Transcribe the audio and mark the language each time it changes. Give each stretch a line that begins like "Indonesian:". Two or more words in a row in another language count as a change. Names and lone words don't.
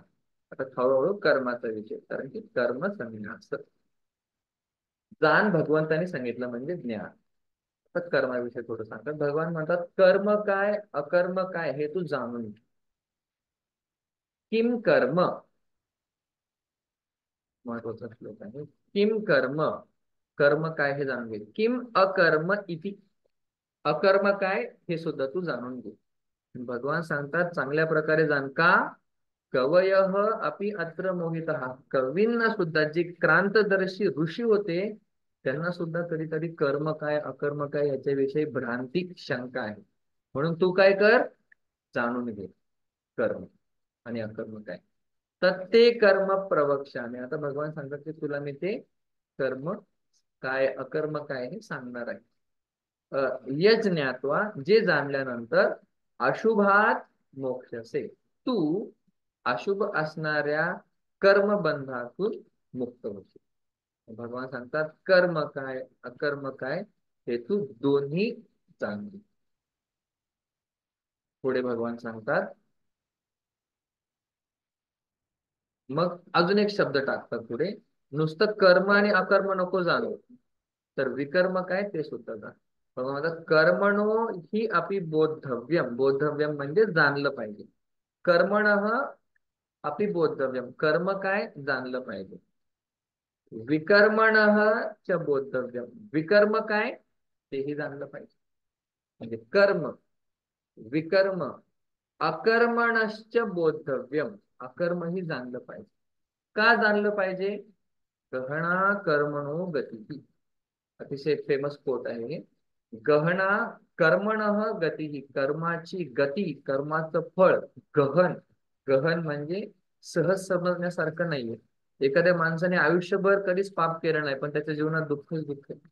Marathi: आता हळूहळू कर्माचा विषय, कारण की कर्म संन्यास जाण भगवंताने सांगितलं म्हणजे ज्ञान. तर कर्माविषयी थोडं सांगतात. भगवान म्हणतात कर्म काय अकर्म काय हे तू जाणून घे.
Sanskrit: किम कर्म,
Marathi: महत्वाचा श्लोक आहे.
Sanskrit: किम कर्म,
Marathi: कर्म काय हे जाणून घे.
Sanskrit: किम अकर्म इति,
Marathi: अकर्म काय हे सुद्धा तू जाणून घे. भगवान सांगतात चांगल्या प्रकारे जाण. का?
Sanskrit: कवयः अपि अत्र मोहितः,
Marathi: कवींना सुद्धा जे क्रांतदर्शी ऋषी होते त्यांना सुद्धा कधीतरी कर्म काय अकर्म काय याच्याविषयी भ्रांती शंका आहे. म्हणून तू काय कर, जाणून घे कर्म आणि अकर्म काय. तर ते
Sanskrit: कर्म प्रवक्ष्यामी,
Marathi: आता भगवान सांगतात की तुला मी ते कर्म काय अकर्म काय हे सांगणार आहे.
Sanskrit: यज ज्ञात्वा
Marathi: जे जाणल्यानंतर
Sanskrit: अशुभात मोक्षसे,
Marathi: तू अशुभ असणाऱ्या कर्मबंधातून मुक्त होशील. भगवान सांगतात कर्म काय अकर्म काय हे तू दोन्ही जाण. पुढे भगवान सांगतात, मग अजून एक शब्द टाकतात पुढे, नुसतं कर्म आणि अकर्म नको जाणू, तर विकर्म काय ते सुद्धा जाण. भगवान म्हणतात
Sanskrit: कर्मणो ही अपि बोद्धव्यम,
Marathi: बोद्धव्यम म्हणजे जाणलं पाहिजे.
Sanskrit: कर्मणः अपि बोद्धव्यम,
Marathi: कर्म काय जाणलं पाहिजे.
Sanskrit: विकर्मणः च बोद्धव्यम,
Marathi: विकर्म काय तेही जाणलं पाहिजे. म्हणजे
Sanskrit: कर्म विकर्म अकर्मणश्च बोद्धव्यम,
Marathi: अकर्म ही जाणलं पाहिजे. का जाणलं पाहिजे?
Sanskrit: गहना कर्मणो गती,
Marathi: अतिशय
English: famous quote
Marathi: आहे.
Sanskrit: गहना कर्मण गती,
Marathi: कर्माची गती कर्माचं फळ गहन, गहन म्हणजे सहज समजण्यासारखं नाहीये. एखाद्या माणसाने आयुष्यभर कधीच पाप केलं नाही पण त्याच्या जीवनात दुःखच दुःख आहे.